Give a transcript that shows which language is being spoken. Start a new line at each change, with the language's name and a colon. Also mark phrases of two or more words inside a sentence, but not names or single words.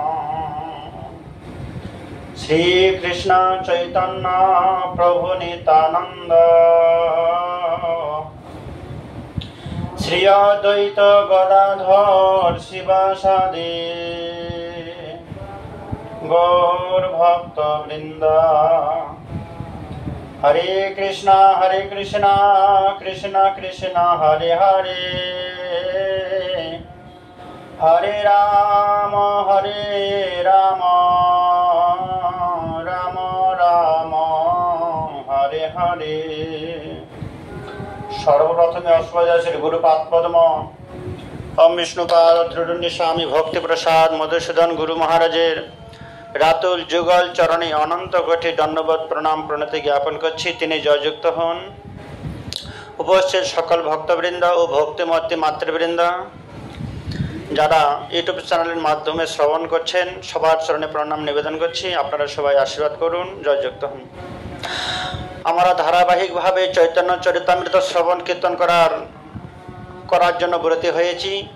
Sanskrit: श्री कृष्ण चैतन्य प्रभु नित्यानंद श्री अद्वैत गदाधर शिवासादि गौर भक्त वृंद। हरे कृष्णा कृष्ण कृष्ण हरे हरे, हरे राम राम राम हरे हरे।
Bangla: সর্বপ্রথমে অস্মদাচার্য শ্রী গুরুপাদ পদ্ম ওম বিষ্ণুপাদ ত্রিদণ্ডী স্বামী ভক্তি প্রসাদ মধুসূদন গুরু মহারাজের রাতুল যুগল চরণে অনন্ত কোটি দণ্ডবৎ প্রণাম প্রণতি জ্ঞাপন করছি। তিনি জয়যুক্ত হন। উপস্থিত সকল ভক্তবৃন্দ আর ভক্তিমতী মাতৃবৃন্দ যারা ইউটিউব চ্যানেলের মাধ্যমে শ্রবণ করছেন সবার চরণে প্রণাম নিবেদন করছি। আপনারা সবাই আশীর্বাদ করুন, জয়যুক্ত হন। আমরা ধারাবাহিকভাবে চৈতন্য চরিতামৃত শ্রবণ কীর্তন করার জন্য ব্রতী হয়েছি।